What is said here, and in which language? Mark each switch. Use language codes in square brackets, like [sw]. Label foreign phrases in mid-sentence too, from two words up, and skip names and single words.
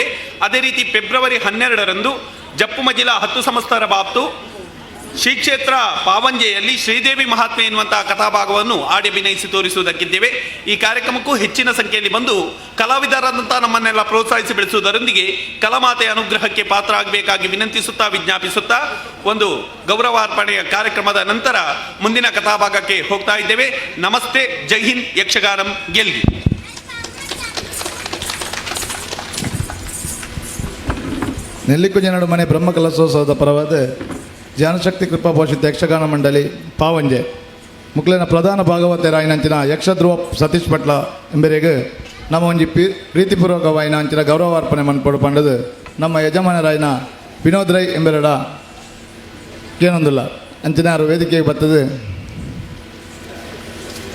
[kn] ಅದೇ ರೀತಿ ಫೆಬ್ರವರಿ 12ರಂದು ಜಪ್ಪು ಮಜಿಲ 10 ಸಂವತ್ಸರ ಬಾಪ್ತು ಶ್ರೀ ಕ್ಷೇತ್ರ ಪಾವಂಜೆಯಲ್ಲಿ ಶ್ರೀದೇವಿ ಮಹಾತ್ಮೆ ಎನ್ನುವಂಥ ಕಥಾಭಾಗವನ್ನು ಆಡಿ ಅಭಿನಯಿಸಿ ತೋರಿಸುವುದಕ್ಕಿದ್ದೇವೆ. ಈ ಕಾರ್ಯಕ್ರಮಕ್ಕೂ ಹೆಚ್ಚಿನ ಸಂಖ್ಯೆಯಲ್ಲಿ ಬಂದು ಕಲಾವಿದರಾದಂಥ ನಮ್ಮನ್ನೆಲ್ಲ ಪ್ರೋತ್ಸಾಹಿಸಿ ಬೆಳೆಸುವುದರೊಂದಿಗೆ ಕಲಾಮಾತೆಯ ಅನುಗ್ರಹಕ್ಕೆ ಪಾತ್ರ ಆಗಬೇಕಾಗಿ ವಿನಂತಿಸುತ್ತಾ ವಿಜ್ಞಾಪಿಸುತ್ತಾ ಒಂದು ಗೌರವಾರ್ಪಣೆಯ ಕಾರ್ಯಕ್ರಮದ ನಂತರ ಮುಂದಿನ ಕಥಾಭಾಗಕ್ಕೆ ಹೋಗ್ತಾ ಇದ್ದೇವೆ. ನಮಸ್ತೆ, ಜೈ ಹಿಂದ್, [tcy] ಯಕ್ಷಗಾನಂ ಗೆಲ್ಗಿ. ನೆಲ್ಲಿಕುಂಜೆ ನಡುಮನೆ ಬ್ರಹ್ಮಕಲಶೋತ್ಸವದ ಪರವಾದ ಜ್ಞಾನಶಕ್ತಿ ಕೃಪಾಪೋಷಿತ ಯಕ್ಷಗಾನ ಮಂಡಳಿ ಪಾವಂಜೆ ಮುಕ್ಲಿನ ಪ್ರಧಾನ ಭಾಗವತರಾಯಿನಂಚಿನ ಯಕ್ಷಧ್ರುವ ಸತೀಶ್ ಪಟ್ಲ ಎಂಬರಿಗೆ ನಮ್ಮ ಒಂಜಿ ಪ್ರೀತಿಪೂರ್ವಕವಾಯಿನ ಅಂಚಿನ ಗೌರವಾರ್ಪಣೆ ಮನ್ಪಡು ಪಂಡದು ನಮ್ಮ ಯಜಮಾನರಾಯಿನ ವಿನೋದ್ ರೈ ಎಂಬೆರಡ ಏನೊಂದಿಲ್ಲ ಅಂಚಿನ ವೇದಿಕೆಗೆ ಬರ್ತದೆ.